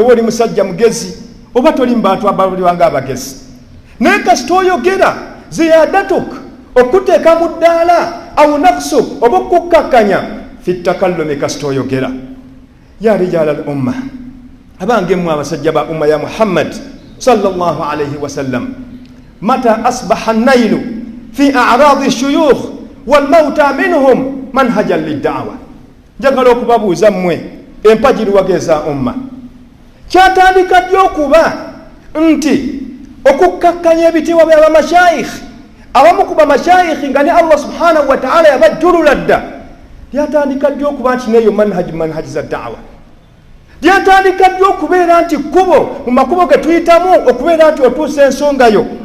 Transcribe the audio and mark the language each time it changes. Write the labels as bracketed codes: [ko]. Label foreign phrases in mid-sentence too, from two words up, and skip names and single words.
[lg] oba oli musajja mugezi oba toli mu bantu abalulibwanga abagezi naye kasita oyogera ziyadatuk okuteeka mu ddaala [ar] أو نقصك [lg] oba okukkakkanya [ar] في التكلم [lg] kasita oyogera [ar] يا رجال الأمة [lg] abange mmwe abasajja ba umma ya Muhammad [ar] صلى الله عليه وسلم متى أصبح النيل في أعراض الشيوخ والموت منهم منهجا للدعوة [lg] njagala okubabuuza mmwe empajiri wageza umma kyatandika ddi okuba nti okukkakkanya ebitiibwa by'abamashayikh abamu ku bamashayikh nga ne Allah [ar] سبحانه وتعالى [lg] yabajjulula dda lyatandika ddi okuba nti neeyo manhaji za da'wa lyatandika ddi okubeera nti kkubo mu makubo ge tuyitamu okubeera nti otuusa ensongayo